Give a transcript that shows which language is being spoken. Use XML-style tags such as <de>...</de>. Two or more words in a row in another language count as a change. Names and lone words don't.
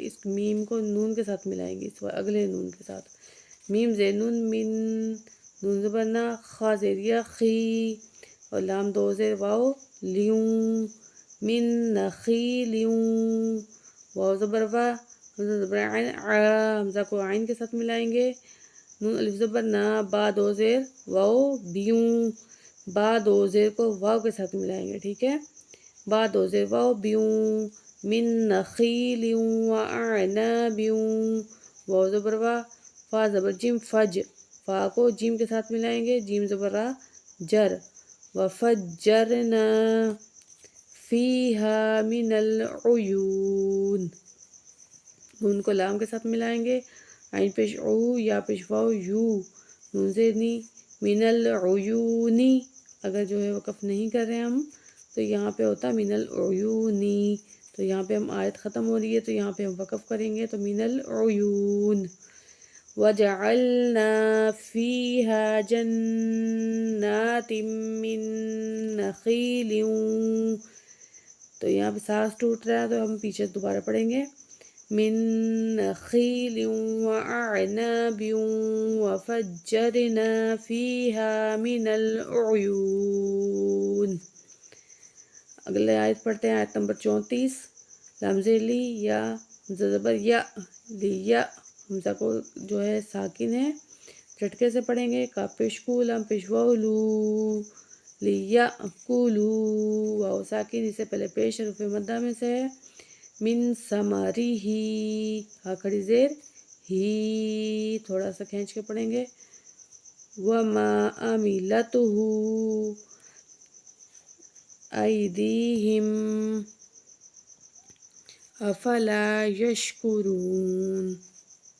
<ur>اس میم کو نون کے ساتھ ملائیں گے، اس اگلے نون کے ساتھ، میم زیر نون من، نون زبر نا، خا زیر یا خی، اور لام دو زیر واو لیوں،</ur> <ar>من نخیلیوں،</ar> <ur>واو زبر وا، حمزہ زبر عین آ، حمزہ کو عین کے ساتھ ملائیں گے، نون الف زبر نا، با دو زیر واو بیوں، با دو زیر کو واو کے ساتھ ملائیں گے، ٹھیک ہے، با دو زیر واو بیوں،</ur> <ar>من نخیل واعناب،</ar> <ur>واو زبر وا، فا زبر جیم فج، فا کو جیم کے ساتھ ملائیں گے، جیم زبر را جر، وفجرنا</ur> <ar>فیہا من العیون،</ar> <ur>نون کو لام کے ساتھ ملائیں گے، عین پیش او، یا پیش واو یو، نون زیر نی،</ur> <ar>من العیونی،</ar> <ur>اگر جو ہے وقف نہیں کر رہے ہیں ہم تو یہاں پہ ہوتا</ur> <ar>من العیونی،</ar> <ur>تو یہاں پہ ہم آیت ختم ہو رہی ہے تو یہاں پہ ہم وقف کریں گے تو</ur> <ar>من العیون۔ وَجَعَلْنَا فِيهَا جَنَّاتٍ مِّن نَخِيلٍ،</ar> <ur>تو یہاں پہ سانس ٹوٹ رہا ہے تو ہم پیچھے دوبارہ پڑھیں گے،</ur> <ar>من نخیل وأعناب وفجرنا فيها من العيون۔</ar> <ur>اگلے آیت پڑھتے ہیں، آیت نمبر 34۔ لام زیر لی، یا حمزہ زبر یا، لیا، حمزہ کو جو ہے ساکن ہے، جھٹکے سے پڑھیں گے، کاف پیش کو، لام پیش واو لو، لیأکلو، واو ساکن، اس سے پہلے پیش حروف مدہ میں سے ہے،</ur> <ar>من ثمرہ،</ar> <ur>ہا کھڑی زیر ہی، تھوڑا سا کھینچ کے پڑھیں گے،</ur> <ar>وما عملتہ ایدیہم افلا یشکرون۔</ar>